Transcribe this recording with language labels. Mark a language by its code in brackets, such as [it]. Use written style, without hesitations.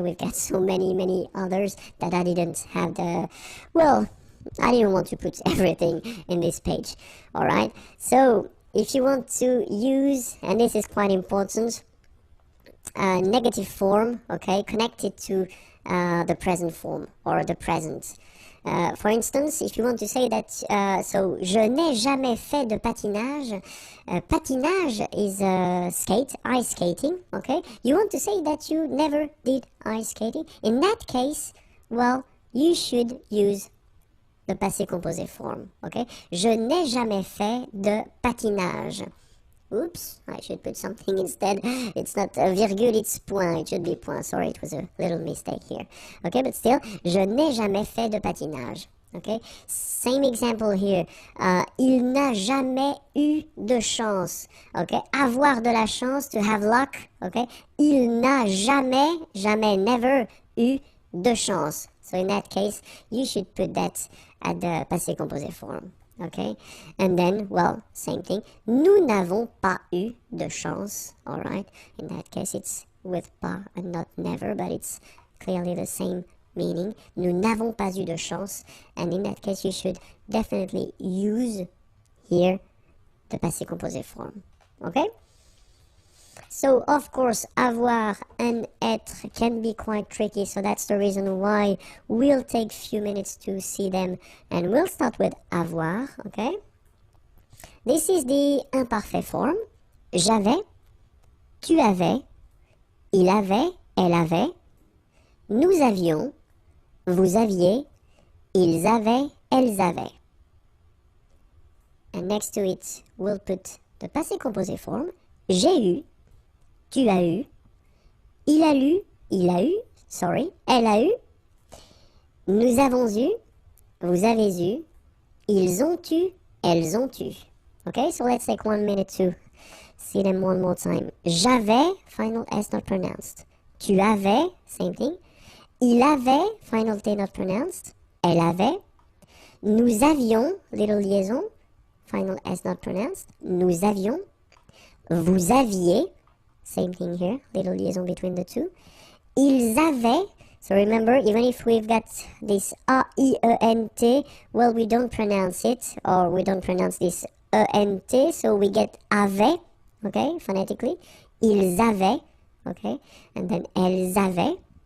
[en] We've got so many others that I didn't have the, well, I didn't want to put everything in this page, all right? So if you want to use, and this is quite important, negative form, okay, connected to the present form or the present. For instance, if you want to say that, so je n'ai jamais fait de patinage. Patinage is skate, ice skating, okay? You want to say that you never did ice skating. In that case, well, you should use the passé composé form, okay? [fr] Je n'ai jamais fait de patinage. [en] Oops, I should put something instead. It's not a virgule, it's point. It should be point. Sorry, it was a little mistake here. Okay, but still, je n'ai jamais fait de patinage. Okay, same example here. [fr] Il n'a jamais eu de chance. [en] Okay, avoir de la chance, to have luck. Okay, il n'a jamais, never eu de chance. So in that case, you should put that at the passé composé form. Okay, and then, well, same thing. [fr] Nous n'avons pas eu de chance. [en] All right, in that case, it's with pas and not never, but it's clearly the same meaning. Nous n'avons pas eu de chance, and in that case, you should definitely use here the passé composé form. Okay. So, of course, avoir and être can be quite tricky, so that's the reason why we'll take a few minutes to see them, and we'll start with avoir, okay? This is the imparfait form. [fr] J'avais, tu avais, il avait, elle avait, nous avions, vous aviez, ils avaient, elles avaient. [en] And next to it, we'll put the passé composé form. [fr] J'ai eu, tu as eu, il a lu, elle a eu, nous avons eu, vous avez eu, ils ont eu, elles ont eu. [en] Okay, so let's take 1 minute to see them one more time. J'avais, final S not pronounced. Tu avais, same thing. Il avait, final T not pronounced. Elle avait. Nous avions, little liaison, final S not pronounced. Nous avions. Vous aviez, same thing here, little liaison between the two. Ils avaient, so remember, even if we've got this A-I-E-N-T, well, we don't pronounce it, or we don't pronounce this E-N-T, so we get avait, okay, phonetically. Ils avaient, okay, and then elles avaient.